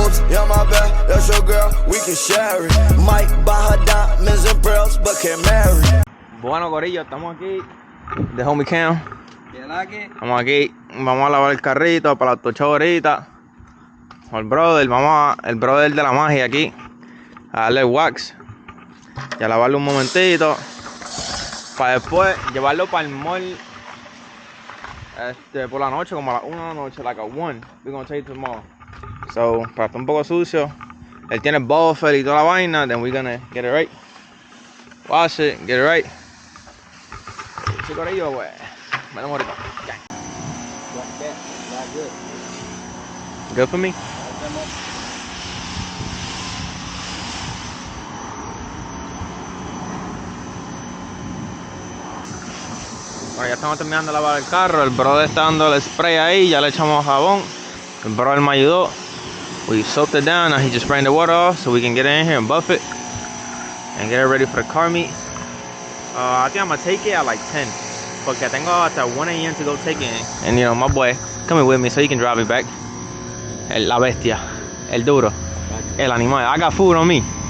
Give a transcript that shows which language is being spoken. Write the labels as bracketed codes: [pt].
[en] Yeah, my bad, that's your girl, we can share it. Might buy her diamonds and pearls, but can't marry. [es] Bueno, corillo, estamos aquí de Homie Cam. Estamos aquí, vamos a lavar el carrito para las 8 horitas. El brother, el brother de la magia aquí, a darle wax y a lavarlo un momentito para después llevarlo para el mall por la noche, como a las 1 de la noche, [en] like a 1. We're gonna take it to the mall. [es] So, para estar un poco sucio, él tiene el buffer y toda la vaina, [en] then we're gonna get it right. [es] Wash it, get it right. Sí, corillo, pues, me lo ahorita. [en] Good for me? [es] Bueno, ya estamos terminando de lavar el carro. El brother está dando el spray ahí, ya le echamos jabón. El brother me ayudó. [en] We soaked it down, now he's just spraying the water off so we can get it in here and buff it and get it ready for the car meet. I think I'm gonna take it at like 10 [es] porque tengo hasta [en] 1 a.m. to go take it in. And you know, my boy coming with me so he can drive me back. [es] La bestia, el duro, el animal. [en] I got food on me.